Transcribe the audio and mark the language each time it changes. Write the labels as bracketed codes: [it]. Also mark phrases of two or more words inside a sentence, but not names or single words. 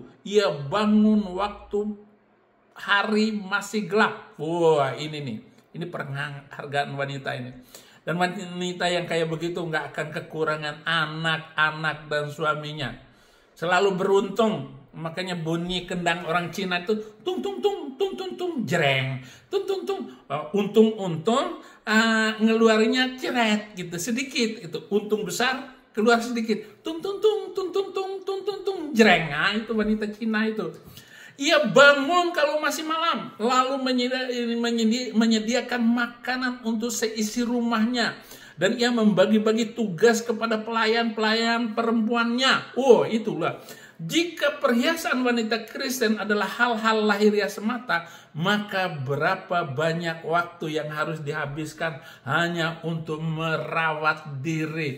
[id] Ia bangun waktu hari masih gelap. Wah, ini nih. Ini penghargaan wanita ini. Dan wanita yang kayak begitu nggak akan kekurangan anak-anak dan suaminya. selalu beruntung. Makanya bunyi kendang orang Cina itu tung tung tung tung tung tung jreng, tung tung tung, untung-untung ngeluarinya ceret gitu sedikit, itu untung besar keluar sedikit, tung tung tung tung tung tung tung tung tung jreng. Nah, itu wanita Cina itu. Ia bangun kalau masih malam, lalu menyediakan makanan untuk seisi rumahnya. Dan ia membagi-bagi tugas kepada pelayan-pelayan perempuannya. Oh, itulah. Jika perhiasan wanita Kristen adalah hal-hal lahiriah semata, maka berapa banyak waktu yang harus dihabiskan hanya untuk merawat diri.